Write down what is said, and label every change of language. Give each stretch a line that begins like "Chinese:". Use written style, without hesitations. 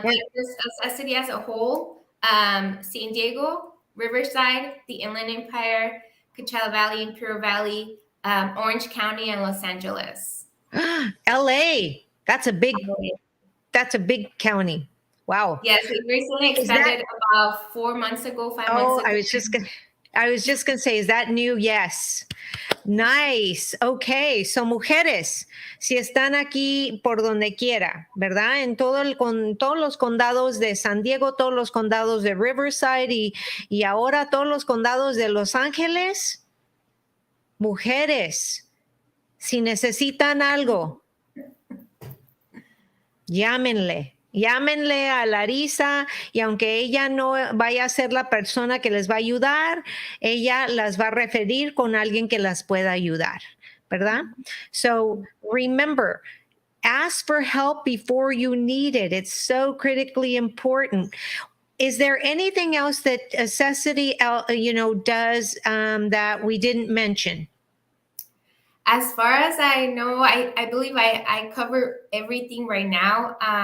English: But just a city as a whole, San Diego, Riverside, the Inland Empire, Coachella Valley, Imperial Valley, Orange County, and Los Angeles. LA. That's a big county. Wow. Yes, it recently expanded about 4 months ago, 5 months ago. I was just gonna say, is that new? Yes. Nice. Okay.
Spanish: So, mujeres, si están aquí por donde quiera, ¿verdad? En todos los condados de San Diego, todos los condados de Riverside y ahora todos los condados de Los Ángeles. Mujeres, si necesitan algo, llámenle a Larisa, y aunque ella no vaya a ser la persona que les va a ayudar, ella las va a referir con alguien que las pueda ayudar, ¿verdad?
English: So remember, ask for help before you need it. It's so critically important. Is there anything else that Accessity, does that we didn't mention? As far as I know, I believe I cover everything right now.